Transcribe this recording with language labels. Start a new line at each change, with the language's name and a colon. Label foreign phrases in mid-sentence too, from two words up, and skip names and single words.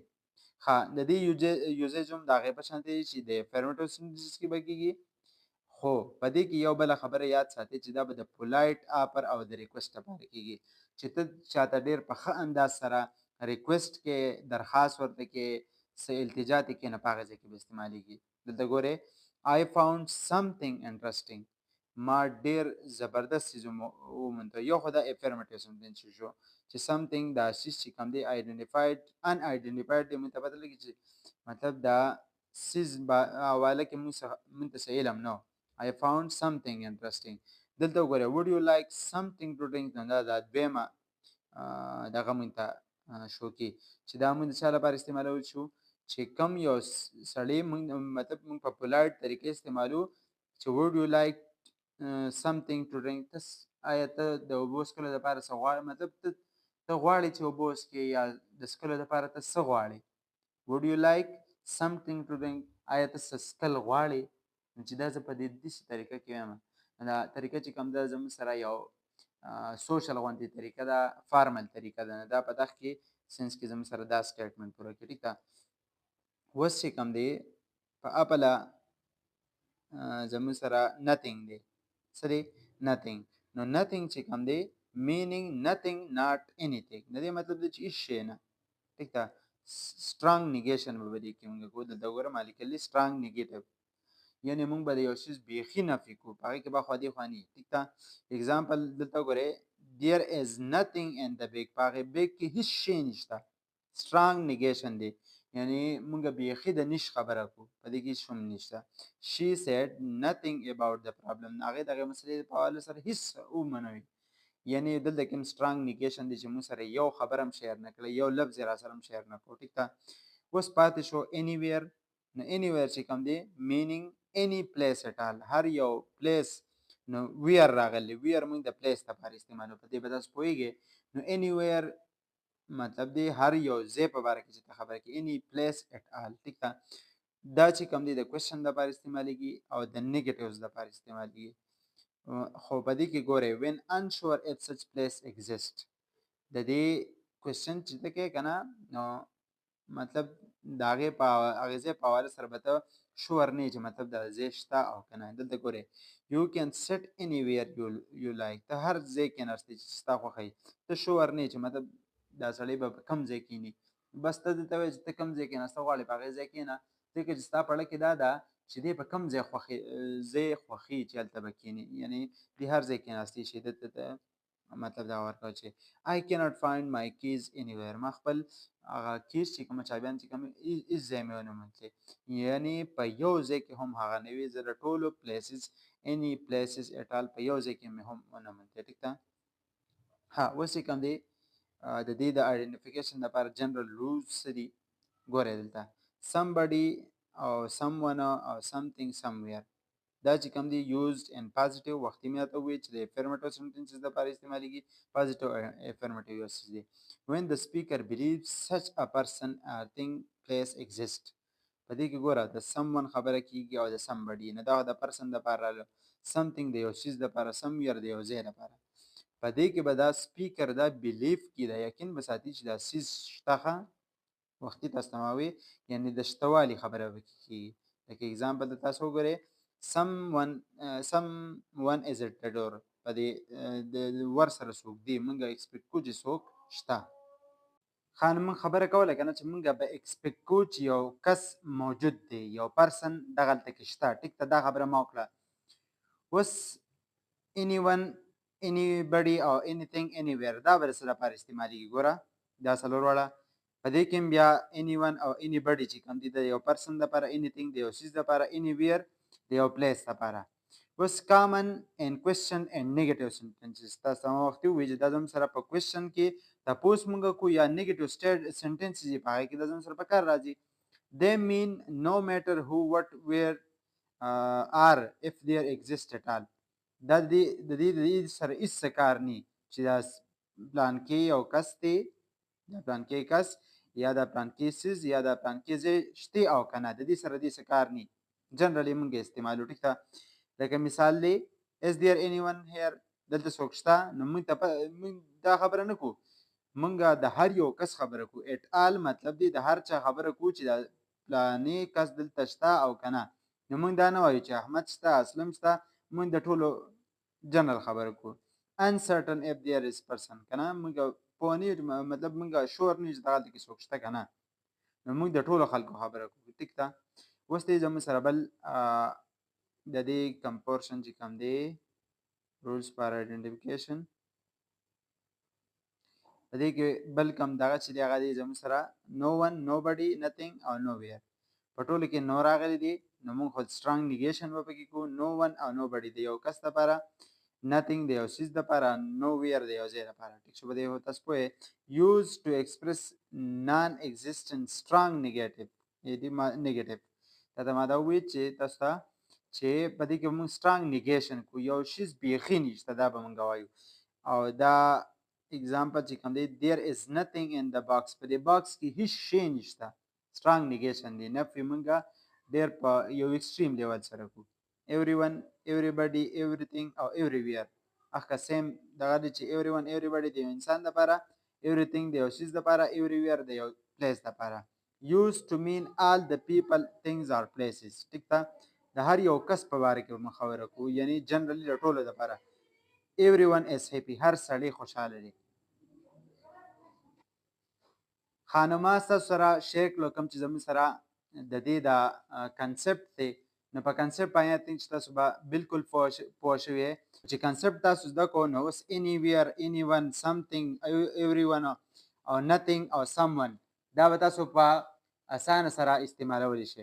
Pashto: ښه د دې یوزیج هم د هغې په شان دی چې د
English: affirmative sentences
Pashto: کې به کېږي، خو په دې کې یو بله خبره یاد ساتئ چې دا به د
English: polite offer
Pashto: او د ریکویسټ لپاره کېږي، چې ته چاته ډېر په ښه انداز سره ریکویسټ کې درخواست ورته کې څه التجا ته کښېنه، په هغه ځای کې به استعمالېږي. دلته ګورئ
English: I found something interesting.
Pashto: ما ډېر زبردست څیز ومونده. یو خو دا
English: affirmative sentence
Pashto: شو چې something دا څیز چې کوم دی unidentified دی، موږ ته پته لګي چې مطلب دا څیز حواله کې موږ ته څه علم نه و.
English: I found something interesting.
Pashto: دلته وګورئ
English: would you like something to drink.
Pashto: نو دا دویمه دغه موږ ته شو کې چې دا موږ د چا لپاره استعمالول شو چې کم یو سړی مطلب موږ په پولایټ طریقې استعمالو چې
English: would you like something to drink.
Pashto: آیا ته د اوبو څښلو دپاره څه غواړې؟ مطلب ته غواړې چې اوبه وڅښې یا د څښلو دپاره ته څه غواړې؟
English: would you like something to drink.
Pashto: آیا ته څه څښل غواړې؟ نو چې دا زه په داسې طریقه کې وایم. دا طریقه چې کوم ده زموږ سره یو سوشل غوندې طریقه ده، فارمل طریقه ده. دا په دغه کې سینس کې زموږ سره دا سټیټمنټ پوره کړي. ټیک ده. اوس چې کوم دی په اپله زموږ سره نتینګ دی. څه دی؟ نتینګ. نو نتینګ چې کوم دی
English: meaning nothing not anything.
Pashto: د دې مطلب دی چې هېڅ شی نه. ټیک ده.
English: strong negation
Pashto: به په دې کې موږ کوو. دلته وګوره ما لیکلي
English: strong negative
Pashto: یعنی موږ به د یو شي بیخي نفي کوو په هغې کې به خوا دې خوا نه ټیک ده. اگزامپل دلته ګورئ
English: there is nothing in the bag
Pashto: په هغې بیگ کې هیڅ شی نشته
English: strong negation
Pashto: دی یعنی موږ بیخي د نش خبره کوو په دې کې هیڅ هم نشته.
English: she said nothing about the problem
Pashto: هغې دغې مسلې په حواله سره هیڅ ومنوي یعنی دلته کې هم
English: strong negation
Pashto: دی چې موږ سره یو خبره هم شیر نه کړی یو لفظ یې را سره هم شیر نه کړو ټیک ده. اوس پاتې شو anywhere نو anywhere چې کوم دی
English: meaning any place at all
Pashto: هر یو place نو ویر راغلی ویر موږ د پلیس لپاره استعمالو په دې به تاسو پوهیږئ نو anywhere مطلب دی هر یو ځای په باره کې چې ته خبره کوي
English: any place at all
Pashto: ټیک ده. دا چې کوم دی د کوېشن لپاره استعمالیږي او د نیګیټیوز لپاره استعمالیږي خو په دې کې ګورئ
English: when unsure if such place exist
Pashto: د دې کوېشن چې ته کوې که نه نو مطلب د هغې په هغې ځای په حواله سره به ته شور نه یې چې مطلب دا ځای شته او که نه. دلته ګورئ
English: you can sit anywhere you like
Pashto: ته هر ځای کېناستې چې ستا خوښه وي ته شور نه یې چې مطلب دا سړی به په کوم ځای کښېني بس ته دلته وایې چې ته کوم ځای کېناسته غواړې په هغې ځای کښېنه ځکه چې ستا په اړه کې دا ده چې دی په کوم ځای خوښي چې هلته به کښېني یعنی دی هر ځای کېناستی شي دلته ته مطلب دا ورکوه چې
English: I cannot find my keys anywhere
Pashto: ما خپل هغه کیس چې کومه چابیان چې کوم هېڅ ځای مې ونه موندلې یعنی په یو ځای کې هم هغه نه وي زه د ټولو
English: places any places at all
Pashto: په یو ځای کې مې هم ونه موندلې ټیک ده. ها اوس چې کوم دی د دې د آیډنټیفیکیشن لپاره
English: general rules
Pashto: څه دي ګورئ دلته somebody او someone او
English: something somewhere
Pashto: دا چې کوم دی
English: used in positive
Pashto: وختي مې راته وویل چې د
English: affirmative sentences
Pashto: لپاره استعمالیږي
English: positive affirmative uses
Pashto: دي.
English: when the speaker believes such a person or thing place exist
Pashto: په دې کې ګوره د someone خبره کیږي او د somebody نه دا د person لپاره راغله something د یو شیز لپاره somewhere د یو ځای لپاره په دې کې به دا سپیکر دا بیلیف کی دا یقین به ساتي چې دا سیز شته وختي تاسو ته ما وویل یعنې د شتهوالي خبره به کېږي لکه اګزامپل د تاسو وګورئ
English: someone is at the door
Pashto: په دې د ور سره څوک دی موږ ایکسپیکټ کوو چې څوک شته خان موږ خبره کوله که نه چې موږ به ایکسپیکټ کوو چې یو کس موجود دی یو پرسن دغلته کې شته ټیک ته دا خبره ما وکړه. اوس
English: anyone anybody
Pashto: او
English: anything anywhere
Pashto: دا به د څه لپاره استعمالیږي ګوره دا څلور واړه په دې کې هم بیا anyone او anybody چې کوم دي د یو پرسن لپاره anything د یو څیز لپاره anywhere د یو پلیس لپاره. اوس
English: common and question and negative sentences
Pashto: تاسو ته ما وختي وویل چې دا زموږ سره په question کې تپوس موږ کوو یا
English: negative sentences
Pashto: یې په هغې کې دا زموږ سره په کار راځي.
English: they mean no matter who what where are if there exist at all
Pashto: دا د دې سره هېڅ څه کار نه چې دا پلانکې یو کس دی دا پلانکې کس یا دا پلانکې څیز یا دا پلانکې ځای شته او که نه د دې سره دې څه کار نه جنرالي موږ استعمالو ټیک ده. لکه مثال دی
English: is there anyone here
Pashto: دلته څوک شته نو موږ دا خبره نه کوو موږ د هر یو کس خبره کوو
English: at all
Pashto: مطلب دی د هر چا خبره کوو چې دا پلانې کس دلته شته او که نه نو موږ دا نه وایو چې احمد شته اسلم شته موږ د ټولو جنرال خبره کوو.
English: uncertain if there is person
Pashto: که نه موږ پوه نه یو مطلب موږ شور نه یو چې دغلته کې څوک شته که نه نو موږ د ټولو خلکو خبره کوو ټیک ده. اوس دی زموږ سره بل د دې کمپورشن چې کوم دی
English: rules for identification
Pashto: په دې کې بل کم دغه چې دی هغه دی زموږ سره
English: no one nobody nothing
Pashto: او nowhere په ټولو کې نو راغلی دی نو موږ خو
English: strong negation
Pashto: به پکې کوو
English: no one
Pashto: او nobody د یو کس لپاره nothing د یو څیز لپاره nowhere د یو ځای لپاره ټیک شو. په دې تاسو پوهې
English: use to express non existent strong negative negative
Pashto: دا ته ما دا وویل چې تاسو ته چې په دې کې موږ
English: strong negation
Pashto: کوو یو شیز بیخي نشته دا به موږ وایو او دا اگزامپل چې کوم دی
English: there is nothing in the box
Pashto: په دې باکس کې هیڅ شی نشته
English: strong negation
Pashto: دی نفي موږ ډېر په یو
English: extreme level
Pashto: سره کوو
English: everyone everybody everything
Pashto: او everywhere اخه سیم دغه دی چې
English: everyone everybody
Pashto: د یو انسان لپاره everything د یو شیز لپاره everywhere د یو پلیس لپاره
English: used to mean all the people things or places
Pashto: ټیک ده د هر یو کس په باره کې موږ خبره کوو یعنی جنرالي د ټولو لپاره
English: everyone is happy
Pashto: هر سړی خوشحاله دی. خانما ستاسو سره شیر کړو کوم چې زموږ سره د دې د کنسپټ دی نو په کنسپټ باندې
English: I think
Pashto: چې تاسو به بالکل پوه شوي چې کنسپټ تاسو زده کو نو اوس
English: anywhere anyone something everyone
Pashto: او nothing او someone دا به تاسو په اسانه سره استعمالولی شئ.